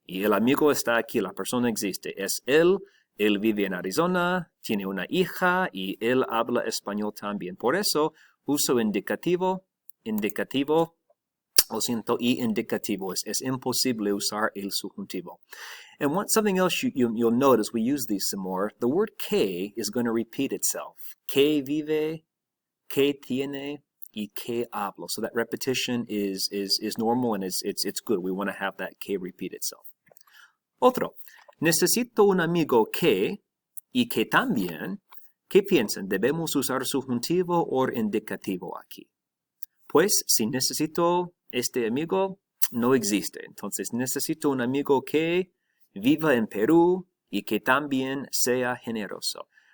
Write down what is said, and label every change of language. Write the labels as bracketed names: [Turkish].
[Spanish] Y el amigo está aquí, la persona existe, es él. Él vive en Arizona, tiene una hija y él habla español también. Por eso uso indicativo, lo siento, y indicativo. Es imposible usar el subjuntivo. [English] And something else you'll notice, we use these some more. The word que is going to repeat itself. [Spanish] Que vive, que tiene, y que hablo. [English] So that repetition is normal and it's good. We want to have that que repeat itself. [Spanish] Otro. Necesito un amigo que y que también. ¿Qué piensan? ¿Debemos usar subjuntivo o indicativo aquí? Pues si necesito este amigo, no existe. Entonces necesito un amigo que viva en Perú y que también sea generoso.